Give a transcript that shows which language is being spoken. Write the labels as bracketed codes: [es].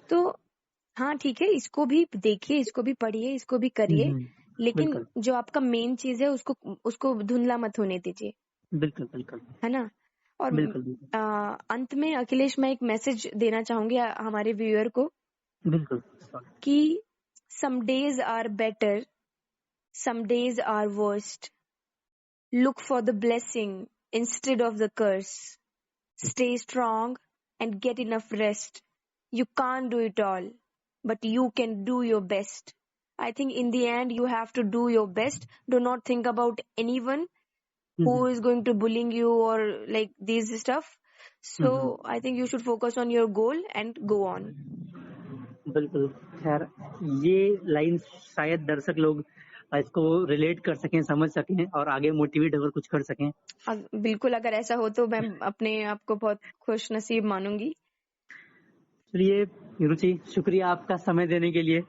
[hi] तो हाँ ठीक है, इसको भी देखिए, इसको भी पढ़िए, इसको भी करिए, लेकिन बिल्कुल जो आपका मेन चीज है उसको उसको धुंधला मत होने दीजिए, बिल्कुल। बिल्कुल है ना। और बिल्कुल। बिल्कुल अंत में अखिलेश मैं एक मैसेज देना चाहूंगी हमारे व्यूअर को बिल्कुल। [en] कि some days are better, some days are worst. Look for the blessing instead of the curse. Stay strong and get enough rest. You can't do it all, but you can do your best. I think in the end you have to do your best. Do not think about anyone who is going to bullying you or like these stuff. So I think you should focus on your goal and go on. [hi] बिल्कुल। खैर, ये line शायद दर्शक लोग इसको relate कर सकें, समझ सकें और आगे मोटिवेट होकर कुछ कर सकें। बिल्कुल, अगर ऐसा हो तो मैं अपने आप को बहुत खुश नसीब मानूंगी। चलिए रुचि, शुक्रिया आपका समय देने के लिए।